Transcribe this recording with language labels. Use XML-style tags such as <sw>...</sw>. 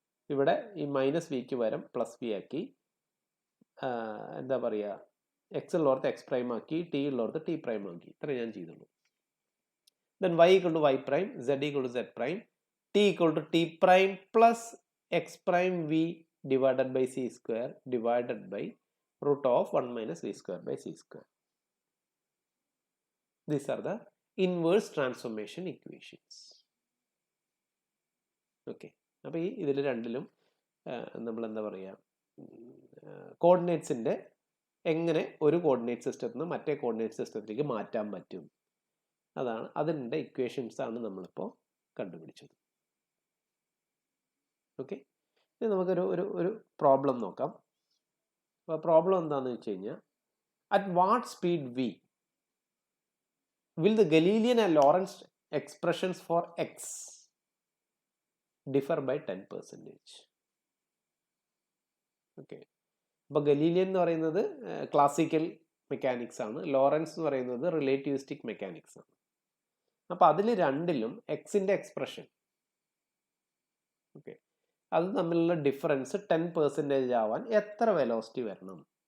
<ml>ഇവിടെ ഈ മൈനസ് വിക്ക് പകരം പ്ലസ് വി ആക്കി, എന്താ പറയുക, എക്സ് ഉള്ളവർക്ക് എക്സ് പ്രൈം ആക്കി, ടി ഉള്ളവർക്ക് ടി പ്രൈം ആക്കി. ഇത്ര ഞാൻ ചെയ്തുള്ളൂ.</ml> <en>Then y equal to y prime, z equal to z prime, t equal to t prime plus x prime v divided by c square divided by root of 1 minus v square by c square. These are the inverse transformation equations.</en> <ml>Okay, അപ്പോൾ ഇതിൽ രണ്ടിലും നമ്മൾ എന്താ പറയുക, കോർഡിനേറ്റ്സിൻ്റെ എങ്ങനെ ഒരു coordinate സിസ്റ്റത്തിൽ നിന്ന് മറ്റേ കോർഡിനേറ്റ് സിസ്റ്റത്തിലേക്ക് മാറ്റാൻ പറ്റും, അതിൻ്റെ ഇക്വേഷൻസ് ആണ് നമ്മളിപ്പോൾ കണ്ടുപിടിച്ചത്. ഓക്കെ, ഇനി നമുക്കൊരു പ്രോബ്ലം നോക്കാം. അപ്പോൾ പ്രോബ്ലം എന്താണെന്ന് വെച്ച് കഴിഞ്ഞാൽ</ml> <en>At what speed v will the Galilean and Lorentz expressions for x differ by 10%.</en> <ml>Okay, അപ്പോൾ ഗലീലിയൻ എന്ന് പറയുന്നത് ക്ലാസിക്കൽ മെക്കാനിക്സ് ആണ്, ലോറൻസ് എന്ന് പറയുന്നത് റിലേറ്റിവിസ്റ്റിക് മെക്കാനിക്സ് ആണ്. അപ്പോൾ അതിൽ രണ്ടിലും എക്സിൻ്റെ എക്സ്പ്രഷൻ, ഓക്കെ, അത് തമ്മിലുള്ള ഡിഫറൻസ് 10% ആവാൻ എത്ര വെലോസിറ്റി വരണം?</ml>